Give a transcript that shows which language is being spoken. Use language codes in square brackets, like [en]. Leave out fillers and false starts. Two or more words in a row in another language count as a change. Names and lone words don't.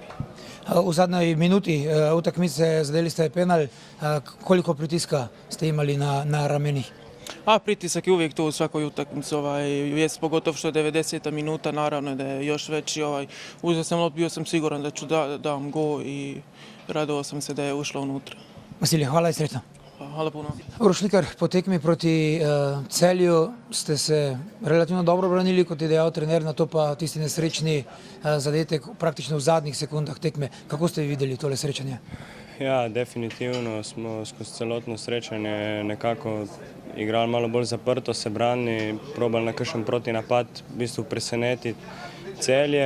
[hr] U zadnjoj minuti utakmice zadeli ste penal, koliko pritiska ste imali na ramenih? Pritisak je uvijek tu u svakoj utakmici, pogotovo što je 90. minuta, naravno da je još veći. Uzeo sam loptu, bio sam siguran da ću dam gol i radovao sam se da je ušla unutra. Vasilije, hvala i sretno. Hvala puno. [sl] Urošlikar, po tekmi proti Celju ste se relativno dobro branili, kot je dejal trener, na to pa tisti nesrečni zadetek praktično v zadnjih sekundah tekme. Kako ste videli tole srečanje? Ja, definitivno smo skozi celotno srečanje nekako igrali malo bolj zaprto, se branili, probali na kakšen protinapad v bistvu presenetiti Celje.